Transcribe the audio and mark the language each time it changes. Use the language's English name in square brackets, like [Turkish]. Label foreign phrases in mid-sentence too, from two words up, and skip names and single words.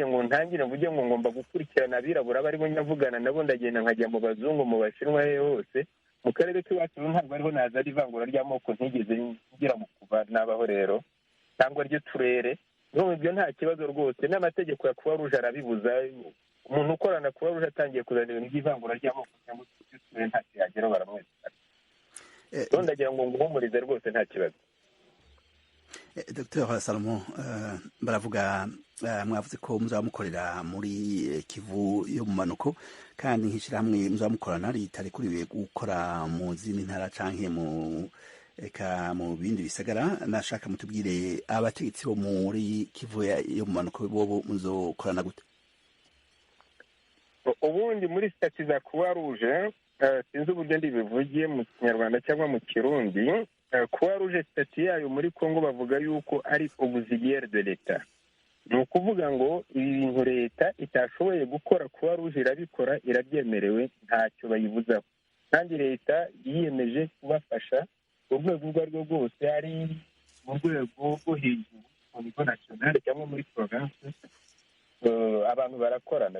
[Kinyarwanda] ngo ntangire mvuge ngo ngomba gukurikirana abirabura barimo nyavugana nabo ndagenda nkajya mu bazungu mu bashinwa hose mu karere k'iwacu ntabwo ariho naza ari ivangura ry'amoko ntigeze ngira mu kuva nabaho rero cyangwa ry'uturere n'ubu ibyo nta kibazo rwose n'amategeko ya Croix Rouge arabibuza umuntu ukorana Croix Rouge atangiye kuzana ibintu by'ivangura ry'amoko cyangwa ry'uturere nta kiyageraho baramwesana rero ndagira ngo nguhumurize rwose nta kibazo. [Rundi] Dr. Salomo baravuga mwavuze ko muzaba mukorera muri Kivu yo mu manuko kandi nk'ishyirahamwe muzaba mukorana ritarekuriwe gukora mu zindi ntara canke mu bindi bisagara nashaka mutubwire abategetsi bo muri Kivu yo mu manuko bobo muzokorana gute? [Kinyarwanda] Ubundi muri stati za Croix Rouge sinzi uburyo ndibivugiye mu Kinyarwanda cyangwa mu Kirundi croix rouge sitati yayo muri congo bavuga yuko ari [French] auxiliaire de l'etat, [Kinyarwanda] ni ukuvuga ngo ibi bintu leta itashoboye gukora croix rouge irabikora, irabyemerewe, ntacyo bayibuzaho. kandi leta yiyemeje kubafasha urwego urwo ari rwo rwose, ari mu rwego rwo hejuru mu bigo nasiyonari cyangwa muri province, abantu barakorana.